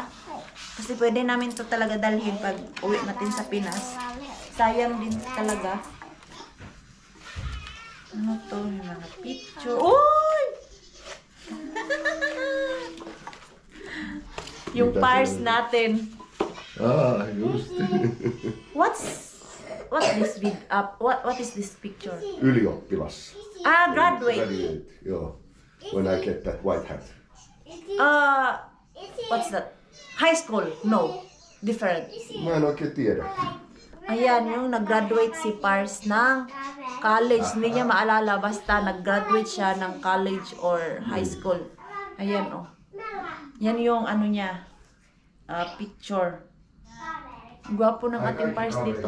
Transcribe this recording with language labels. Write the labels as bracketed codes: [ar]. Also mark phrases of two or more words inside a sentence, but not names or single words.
[tl] Kasi pwede namin to talaga dalhin pag uwi natin sa Pinas. Sayang din talaga. Ano to? Yung mga picture. Uy! Yung Pars natin. [en] Just. What's this what is this picture? [fi] Ylioppilas. [en] Graduate. [fi] Joo. [en] When I get that white hat. What's that? High school? No. Different. [fi] Mä en oikein tiedä. [tl] Ayan, yung nag-graduate si Pars ng college. Hindi niya maalala. Basta nag-graduate siya ng [en] college or high school. [tl] Ayan, Yan yung niya. [en] Picture. [tl] Gwapo ng ating Pars dito.